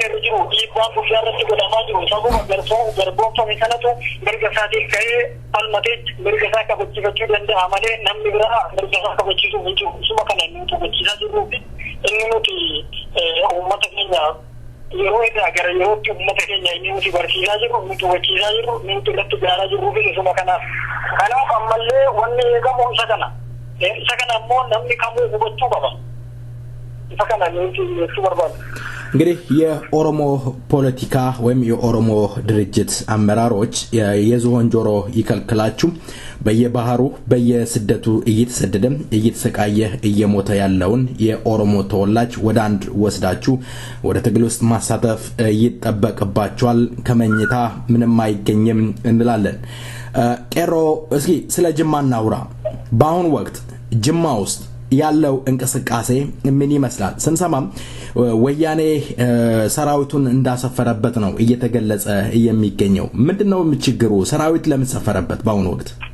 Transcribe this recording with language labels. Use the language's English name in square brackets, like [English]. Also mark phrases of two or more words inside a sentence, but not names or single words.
[Oromo] irra jiru dhiibbaan guyyaa irratti godhamaa jiru sababa garboomfame kanatu mirga isaatiin ka'ee falmatee mirga isaa kabachiifachuu danda'a malee namni biraa mirga isaa kabachiisuu hin jiru suma kana nuti kabachiisaa jirruu fi inni nuti uummata keenya yeroo irraa gara yerootti uummata keenya inni nuti barsiisaa jirru nuti hubachiisaa jirru nuti irratti gaaraa jirruu fi suma kanaaf ammallee wanni eegamu isa kana ammoo namni kamuu hubachuu qaba isa kana nuti jechuu barbaadu. [Amharic] እንግዲህ የኦሮሞ ፖለቲካ ወይም የኦሮሞ ድርጅት አመራሮች የዝሆን ጆሮ ይከልክላችሁ በየባህሩ በየስደቱ እየተሰቃየ እየሞተ ያለውን የኦሮሞ ተወላጅ ወደ አንድ ወስዳችሁ ወደ ትግል ውስጥ ማሳተፍ ይጠበቅባችኋል ከመኝታ ምንም አይገኝም እንላለን ቄሮ እስኪ ስለ ጅማ እናውራ በአሁን ወቅት ጅማ ውስጥ ያለው እንቅስቃሴ ምን ይመስላል ስንሰማም ወያኔ ሰራዊቱን እንዳሰፈረበት ነው እየተገለጸ የሚገኘው ምንድነው ችግሩ ሰራዊት ለምን ሰፈረበት በአሁኑ ወቅት